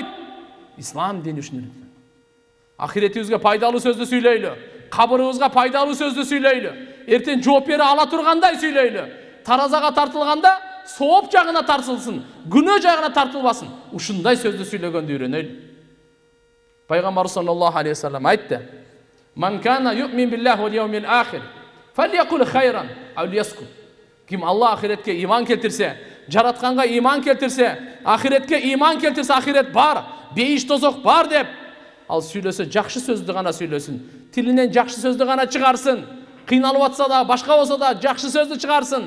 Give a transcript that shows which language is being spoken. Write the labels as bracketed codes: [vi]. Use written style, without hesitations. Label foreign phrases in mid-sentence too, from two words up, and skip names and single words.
[ky] Ислам дини ушуну үйрөткөн. Ахиретибизге пайдалуу сөздү сүйлөйлү, кабырыбызга пайдалуу сөздү сүйлөйлү, эртең жооп бере ала тургандай сүйлөйлү. Таразага тартылганда сооп жагына тартылсын, күнөө жагына тартылбасын. Ушундай сөздү сүйлөгөндү үйрөнөйлү. Пайгамбар [ar] صلى الله عليه وسلم [ky] айтты: [ar] "من كان يؤمن بالله واليوم الآخر فليقل خيرا أو ليصمت." [ky] Ким Алла ахиретке иман келтирсе, жаратканга иман келтирсе, ахиретке иман келтирсе, ахирет бар, бейиш тозок бар деп, ал сүйлөсө жакшы сөздү гана сүйлөсүн. Тилинен жакшы сөздү гана чыгарсын. Кыйналып атса да, башка болсо да жакшы сөздү чыгарсын.